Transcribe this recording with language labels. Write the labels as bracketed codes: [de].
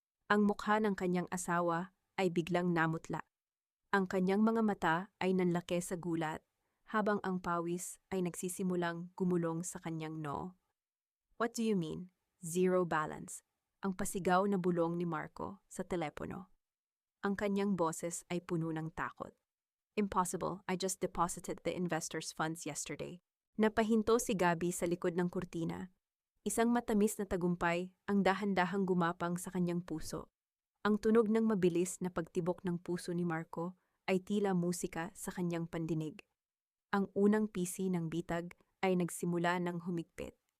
[tl] Ang mukha ng kanyang asawa ay biglang namutla. Ang kanyang mga mata ay nanlaki sa gulat, habang ang pawis ay nagsisimulang gumulong sa kanyang noo. [en] What do you mean? Zero balance. [tl] Ang pasigaw na bulong ni Marco sa telepono. Ang kanyang boses ay puno ng takot. [en] Impossible, I just deposited the investors' funds yesterday. [tl] Napahinto si Gabby sa likod ng kurtina. Isang matamis na tagumpay ang dahan-dahang gumapang sa kanyang puso. Ang tunog ng mabilis na pagtibok ng puso ni Marco ay tila musika sa kanyang pandinig. Ang unang pisi ng bitag ay nagsimula ng humigpit.